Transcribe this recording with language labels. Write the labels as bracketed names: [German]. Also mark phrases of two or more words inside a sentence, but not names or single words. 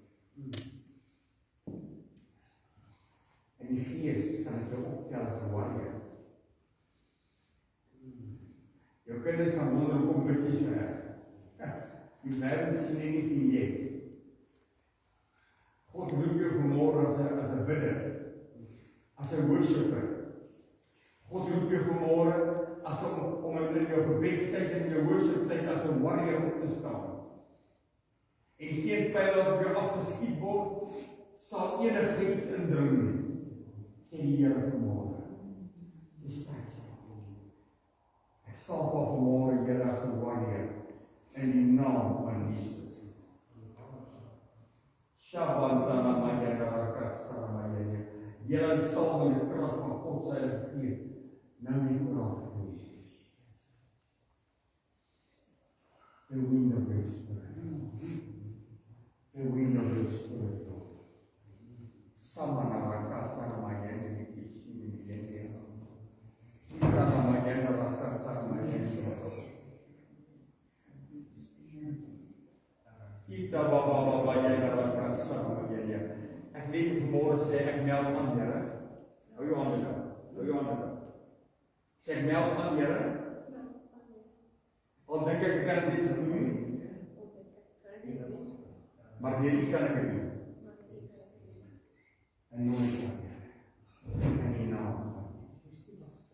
[Afrikaans] En die gees kan ek jou optel as 'n warrior. Jou kinders gaan wonder hoekom bid jy so erg. [English] You haven't seen anything yet. [Afrikaans] God roep jou vanmôre as 'n bidder, as 'n worshipper. God roep jou vanmôre as om in jou gebedstyd en jou worshiptyd as 'n warrior op te staan. En geen pyl wat op jou afgeskiet word, sal enigiets indring nie. Sê die Here vanmôre. Dis tyd. Ek sal vanmôre Here as 'n warrior in die naam van Jesus. Shabantana mayana rakasa mayana. Julle sal met die krag van God se Heilige Gees nou nie praat nie. [English] The wind of the Spirit. The wind of the Spirit. Samana rakasa mayana kishini mayana. Sama mayana rakasa mayana. Kita baba mayana rakasa mayana. [Afrikaans] Ek weet vanmôre sê ek meld aan Here. Hou jou hande daar. Hou jou hande daar. Sê ek meld aan Here. Al dink ek kan dit nie doen. Maar hierdie kan ek doen. En nooit in die naam van Jesus.